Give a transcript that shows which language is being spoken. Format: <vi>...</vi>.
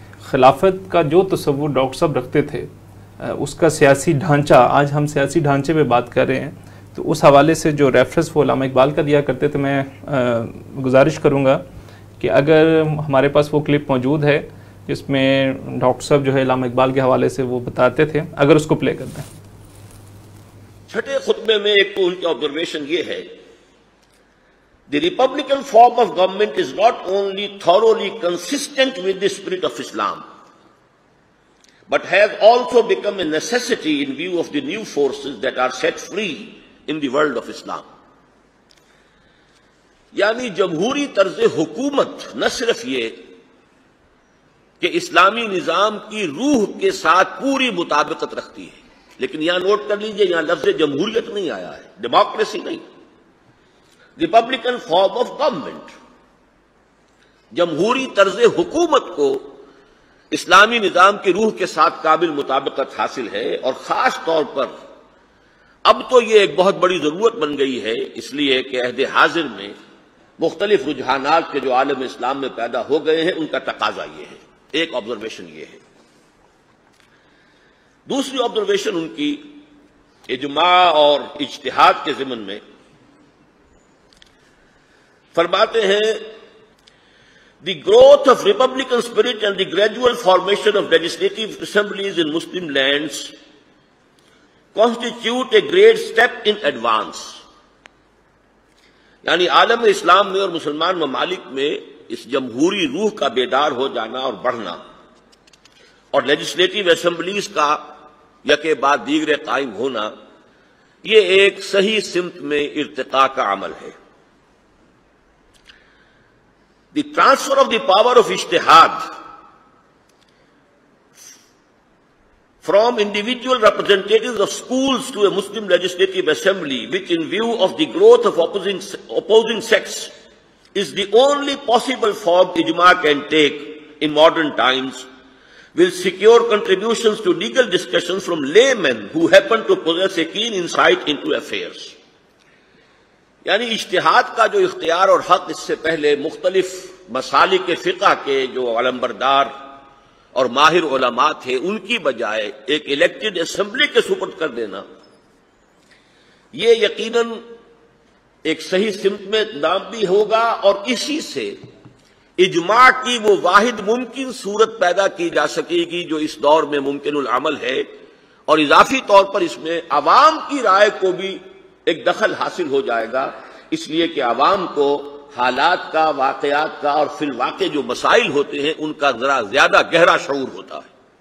<ur>خلافت کا جو تصور ڈاکٹر صاحب رکھتے تھے، اس کا سیاسی ڈھانچہ، آج ہم سیاسی ڈھانچے پہ بات کر رہے ہیں، تو اس حوالے سے جو ریفرنس وہ علامہ اقبال کا دیا کرتے تھے، میں گزارش کروں گا کہ اگر ہمارے پاس وہ کلپ موجود ہے جس میں ڈاکٹر صاحب جو ہے علامہ اقبال کے حوالے سے وہ بتاتے تھے، اگر اس کو پلے کرتے ہیں. چھٹے خطبے میں ایک تو ان کی آبزرویشن یہ ہے،</ur> <en>the Republican form of government is not only thoroughly consistent with the spirit of Islam, but has also become a necessity in view of the new forces that are set free in the world of Islam.</en> <ur>یعنی جمہوری طرز حکومت نہ صرف یہ کہ اسلامی نظام کی روح کے ساتھ پوری مطابقت رکھتی ہے. لیکن یہاں نوٹ کر لیجئے، یہاں لفظ جمہوریت نہیں آیا ہے، ڈیموکریسی نہیں، ریپبلکن فارم آف گورنمنٹ. جمہوری طرز حکومت کو اسلامی نظام کی روح کے ساتھ قابل مطابقت حاصل ہے، اور خاص طور پر اب تو یہ ایک بہت بڑی ضرورت بن گئی ہے، اس لیے کہ عہد حاضر میں مختلف رجحانات کے جو عالم اسلام میں پیدا ہو گئے ہیں ان کا تقاضا یہ ہے. ایک آبزرویشن یہ ہے. دوسری آبزرویشن ان کی اجماع اور اجتہاد کے ضمن میں فرماتے ہیں</ur> <en>The growth of Republican spirit and the gradual formation of legislative assemblies in Muslim lands constitute a great step in advance.</en> <ur>یعنی عالم اسلام میں اور مسلمان ممالک میں اس جمہوری روح کا بیدار ہو جانا اور بڑھنا، اور لیجسلیٹو اسمبلیز کا یکے بعد دیگرے قائم ہونا، یہ ایک صحیح سمت میں ارتقاء کا عمل ہے.</ur> <en>The transfer of the power of ijtihad from individual representatives of schools to a Muslim legislative assembly, which in view of the growth of opposing sects is the only possible form ijma can take in modern times, will secure contributions to legal discussions from laymen who happen to possess a keen insight into affairs.</en> <ur>یعنی اجتہاد کا جو اختیار اور حق اس سے پہلے مختلف مسالک فقہ کے جو علمبردار اور ماہر علماء تھے ان کی بجائے ایک الیکٹڈ اسمبلی کے سپرد کر دینا، یہ یقیناً ایک صحیح سمت میں اقدام بھی ہوگا، اور اسی سے اجماع کی وہ واحد ممکن صورت پیدا کی جا سکے گی جو اس دور میں ممکن العمل ہے، اور اضافی طور پر اس میں عوام کی رائے کو بھی ایک دخل حاصل ہو جائے گا، اس لیے کہ عوام کو حالات کا، واقعات کا اور فی الواقع جو مسائل ہوتے ہیں ان کا ذرا زیادہ گہرا شعور ہوتا ہے.</ur>